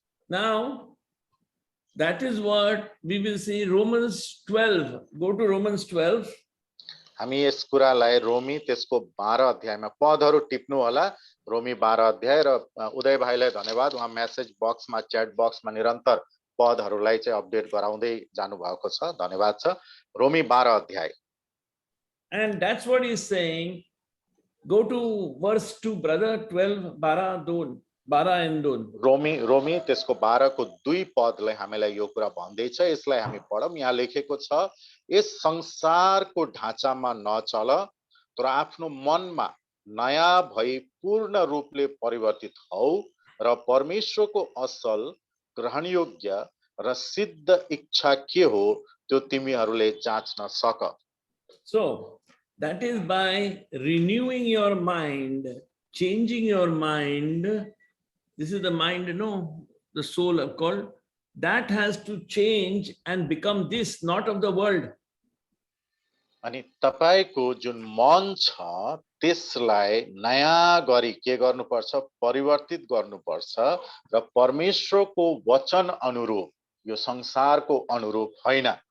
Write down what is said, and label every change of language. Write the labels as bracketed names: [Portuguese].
[English] Now that is what we will see Romans 12. Go to Romans 12. [Nepali] हामी यस कुरालाई रोमी त्यसको 12 अध्यायमा पदहरू टिप्नु होला। रोमी 12 अध्याय र उदय भाइलाई धन्यवाद उहाँ मेसेज बक्समा च्याट बक्समा निरन्तर पदहरूलाई चाहिँ अपडेट गराउँदै जानु भएको छ। धन्यवाद छ। रोमी 12 अध्याय। [English] And that's what he's saying. Go to verse 2, brother. 12 12 and 2. [Nepali] रोमी त्यसको 12 को 2 पदले हामीलाई यो कुरा भन्दैछ। यसलाई हामी पढौं। यहाँ लेखेको छ यस संसारको ढाँचामा नचल तर आफ्नो मनमा नयाँ भई पूर्ण रूपले परिवर्तित हौ र परमेश्वरको असल ग्रहणयोग्य र सिद्ध इच्छा के हो त्यो तिमीहरूले जाँच्न सक। [English] So that is by renewing your mind, changing your mind. This is the mind, the soul of called. That has to change and become this, not of the world. [Nepali] अनि तपाईको जुन मन छ त्यसलाई नयाँ गरी के गर्नुपर्छ परिवर्तित गर्नुपर्छ र परमेश्वरको वचन अनुरूप यो संसारको अनुरूप हैन।